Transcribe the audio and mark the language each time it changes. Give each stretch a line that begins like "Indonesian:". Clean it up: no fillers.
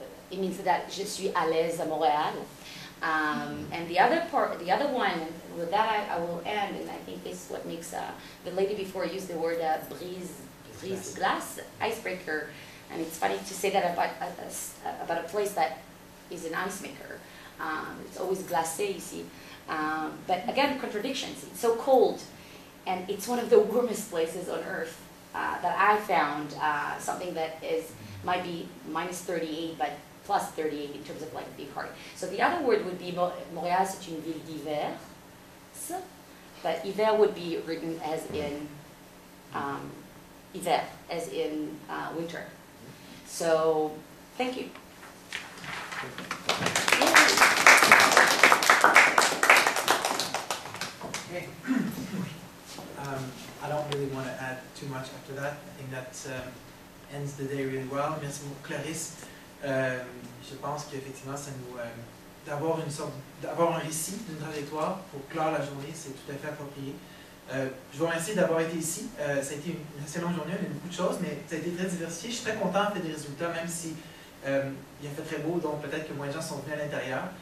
English: It means that
French: je suis à l'aise à Montréal.
English: And the other one, with that I will end, and I think this is what makes, the lady before used the word brise glace, icebreaker, and it's funny to say that about a place that is an ice maker. It's always
French: glacé ici.
English: But again, contradictions. It's so cold, and it's one of the warmest places on earth that I found, something that might be minus 38, but plus 38 in terms of like being hard. So the other word would be
French: Montréal, c'est une ville d'hiver,
English: but hiver would be written as in hiver, as in winter. So thank you. Okay. I don't really want to add too much after that. I think that ends the day really well.
French: Merci beaucoup, Claris. Je pense qu'effectivement, ça nous d'avoir un récit, une trajectoire pour clore la journée, c'est tout à fait approprié. Je vous remercie d'avoir été ici. Ça a été une assez longue journée, on a eu beaucoup de choses, mais ça a été très diversifié. Je suis très content des résultats, même si il a fait très beau, donc peut-être que moins de gens sont venus à l'intérieur.